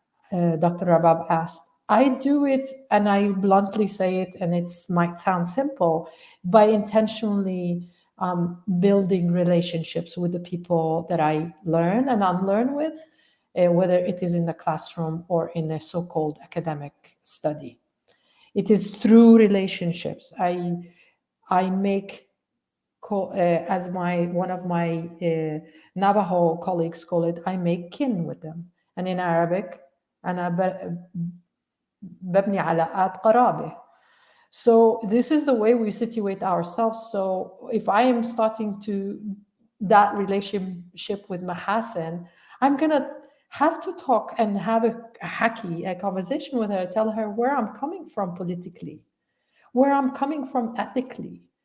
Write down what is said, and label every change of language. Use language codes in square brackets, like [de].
[en] Rabab asked. I do it, and I bluntly say it, and it might sound simple, by intentionally building relationships with the people that I learn and unlearn with, whether it is in the classroom or in a so-called academic study. It is through relationships. I make, as one of my Navajo colleagues call it, I make kin with them. And in Arabic, [ar] أنا ببني علاقات قرابة. [en] So this is the way we situate ourselves. So if I am starting to that relationship with Mahasen, I'm gonna have to talk and have a conversation with her, tell her where I'm coming from politically, where I'm coming from ethically.